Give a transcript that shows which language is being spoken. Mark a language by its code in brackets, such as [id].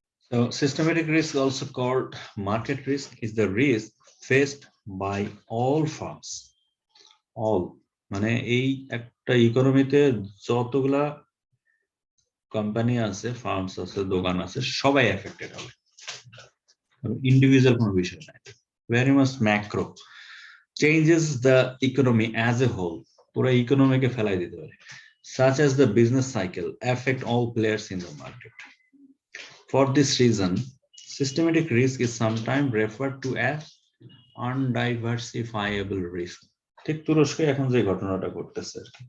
[en] So systematic risk, also called market risk, is the risk faced by all firms. [bn] All মানে এই একটা ইকোনমিতে যতগুলা company আছে, farms আছে, দোকান আছে, সবাই এফেক্টেড হবে, ইন্ডিভিজুয়াল কোনো বিষয় নাই। [en] very much macro changes the economy as a whole, [bn] পুরো ইকোনমিকে ফেলাই দিতে পারে। [en] Such as the business cycle affect all players in the market. For this reason, systematic risk is sometimes referred to as undiversifiable risk. [bn] ঠিক তুরস্কে এখন যে ঘটনাটা ঘটতেছে,